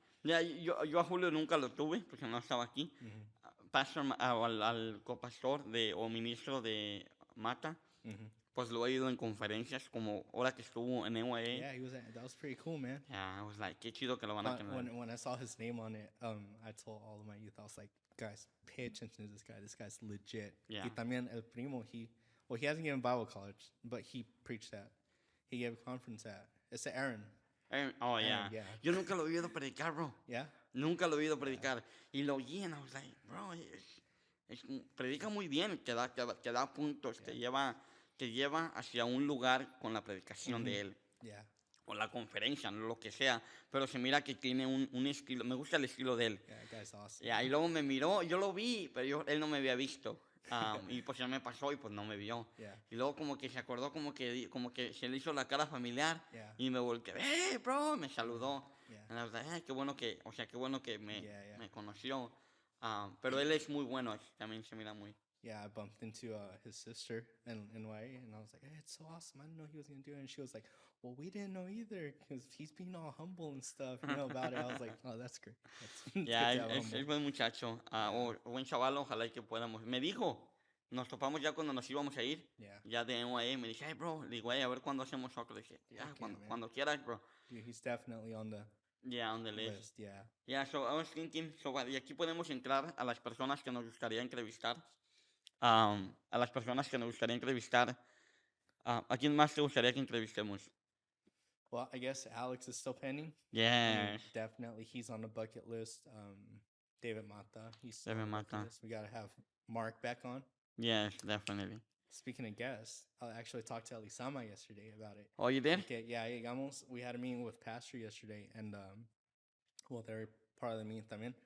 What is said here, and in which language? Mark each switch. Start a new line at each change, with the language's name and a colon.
Spanish: Ya, yo a Julio nunca lo tuve, porque no estaba aquí. Mhm. Pastor, al copastor o ministro de Mata, Mhm. pues lo he ido en conferencias, como ahora que estuvo en NYA.
English: Yeah, that was pretty cool, man. Yeah, I was like,
Spanish: qué chido que lo van a tener.
English: When I saw his name on it, I told all of my youth, I was like, guys, pay attention to this guy. This guy's legit. Yeah.
Spanish: Y también el primo,
English: he hasn't given Bible college, but he preached that. He gave a conference at. It's Aaron. Oh, yeah. yeah.
Spanish: Yo nunca lo he oído predicar, bro.
English: Yeah.
Spanish: Nunca lo he oído predicar. Y lo oí,
English: and I was like, bro,
Spanish: predica muy bien, que da puntos, que lleva hacia un lugar con la predicación de él.
English: Yeah.
Spanish: O la conferencia, lo que sea, pero se mira que tiene un estilo, me gusta el estilo de él.
English: Yeah, that guy's awesome.
Spanish: Y luego me miró, yo lo vi, pero él no me había visto. Y pues ya me pasó y pues no me vio.
English: Yeah.
Spanish: Y luego como que se acordó, como que se le hizo la cara familiar.
English: Yeah.
Spanish: Y me volteé, bro, me saludó.
English: Yeah. And I was like,
Spanish: qué bueno que me,
English: Yeah.
Spanish: me conoció. Pero él es muy bueno, también se mira muy.
English: Yeah, I bumped into his sister in NYA, and I was like, hey, it's so awesome. I didn't know he was going to do it. And she was like, well, we didn't know either, because he's being all humble and stuff, about it. I was like, oh, that's great.
Spanish: Ya, es buen muchacho, o buen chaval, ojalá y que podamos. Me dijo, nos topamos ya cuando nos íbamos a ir,
English: Yeah.
Spanish: ya de NYA, me dice,
English: hey, bro,
Spanish: le digo, a ver cuándo hacemos soccer. Le dije, ya, cuando quieras, bro.
English: Dude, he's definitely on the On the list. yeah. Yeah, so I was thinking,
Spanish: y aquí podemos entrar a las personas que nos gustaría entrevistar. A las personas que nos gustaría entrevistar. ¿A quién más te gustaría que entrevistemos?
English: Well, I guess Alex is still pending. Yes. Definitely, he's on the bucket list. David Mata, he's still David on the bucket Mata. list. We got to have Mark back on. Yes, definitely. Speaking of guests, I actually talked to Elisama yesterday about it. Oh, you did? Okay, yeah, we had a meeting with Pastor yesterday, and well, they're part of the meeting también.